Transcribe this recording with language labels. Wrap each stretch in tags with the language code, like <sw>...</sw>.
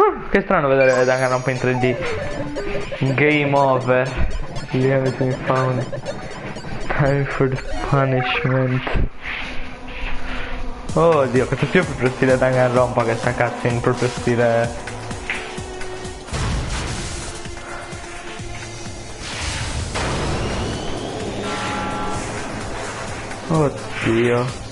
<it>Che strano vedere Dangan un po' in 3D.</it> <en>Game over. Everything found. Time for the punishment.</en> <it>Oh Dio, questo qui è proprio stile Danganronpa, che sta cutscene proprio stile. Oddio.</it>